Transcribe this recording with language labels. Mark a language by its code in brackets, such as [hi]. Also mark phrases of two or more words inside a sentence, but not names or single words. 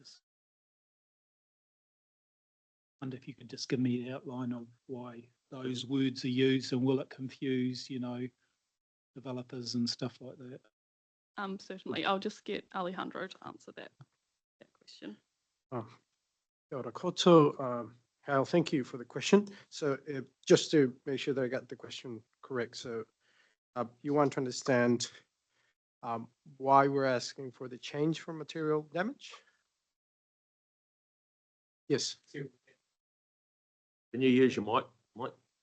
[en] And if you could just give me the outline of why those words are used, and will it confuse, developers and stuff like that? Certainly. I'll just get Alejandro to answer that question. [mi] Kia ora koutou. [en] Hal, thank you for the question. So just to make sure that I got the question correct. So you want to understand why we're asking for the change for material damage? Yes. Can you use your mic?